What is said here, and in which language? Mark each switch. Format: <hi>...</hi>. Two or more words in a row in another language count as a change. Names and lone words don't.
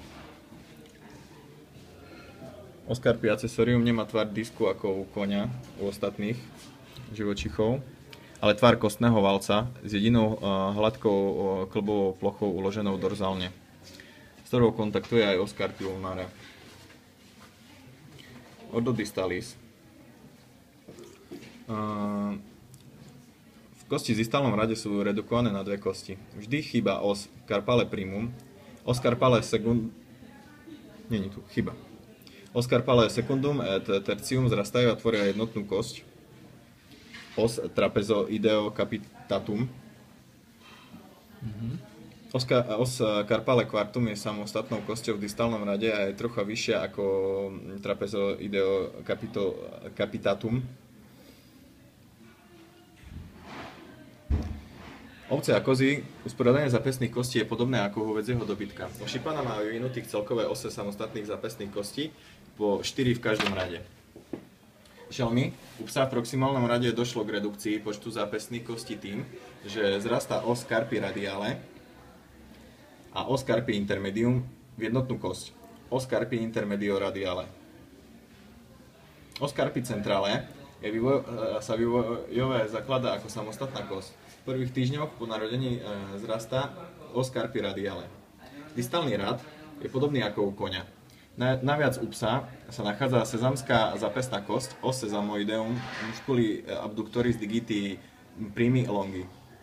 <la>Oscarpi accessorium</la> <sk>nemá tvar disku ako u koňa, u ostatných živočíchov, ale tvar kostného valca s jedinou hladkou klbovou plochou uloženou dorzálne, s ktorou kontaktuje aj</sk> <la>Oscarpi ulnare. Ordo distalis.</la> <sk>V kosti v distálnom rade sú redukované na dve kosti. Vždy chýba</sk> <la>os carpale primum, os carpale secundum,</la> <sk>nie tu, chyba.</sk> <la>Os carpale secundum et tertium</la> <sk>zrastajú a tvoria jednotnú kosť.</sk> <la>Os trapezoideo capitatum. Os carpale quartum</la> <sk>je samostatnou kosťou v distálnom rade a je trocha vyššia ako</sk> <la>trapezoideo capitatum.</la> <sk>Ovce a kozy, usporiadanie zapestných kostí je podobné ako u hovädzieho dobytka. U šipana majú vyvinutých celkové ose samostatných zapestných kostí, po 4 v každom rade. Šelmy, u psa v proximálnom rade došlo k redukcii počtu zapestných kostí tým, že zrastá</sk> <la>os carpi radiale</la> <sk>a</sk> <la>os carpi intermedium</la> <sk>v jednotnú kosť.</sk> <la>Os carpi intermedio radiale. Os carpi centrale</la> <sk>sa vývojové zakladá ako samostatná kosť. V prvých týždňoch po narodení zrastá</sk> <la>os carpi radiale.</la> <sk>Distálny rad je podobný ako u koňa. Naviac u psa sa nachádza sezamská zapestná kosť,</sk> <la>os sesamoideum musculi abductoris digiti primi longi.</la>